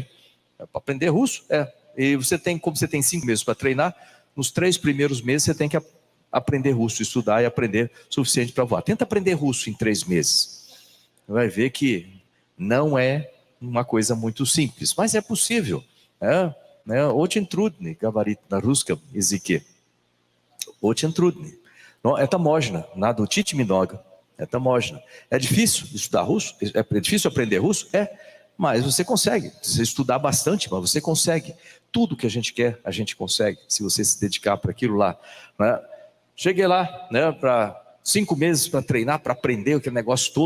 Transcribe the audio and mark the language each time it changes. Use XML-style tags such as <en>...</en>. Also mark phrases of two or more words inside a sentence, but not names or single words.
<pt>Para aprender russo, E você tem, como você tem 5 meses para treinar, nos 3 primeiros meses você tem que aprender russo, estudar e aprender o suficiente para voar. Tenta aprender russo em 3 meses. Você vai ver que não é uma coisa muito simples, mas é possível.</pt> <ru>Очень трудно говорить на русском языке. Очень трудно. Но это можно. Надо учить много. Это можно.</ru> <pt>É difícil estudar russo? É difícil aprender russo? Mas você consegue. Você estudar bastante, mas você consegue. Tudo que a gente quer, a gente consegue. Se você se dedicar para aquilo lá. Né? Cheguei lá, para 5 meses para treinar, para aprender aquele negócio todo.</pt>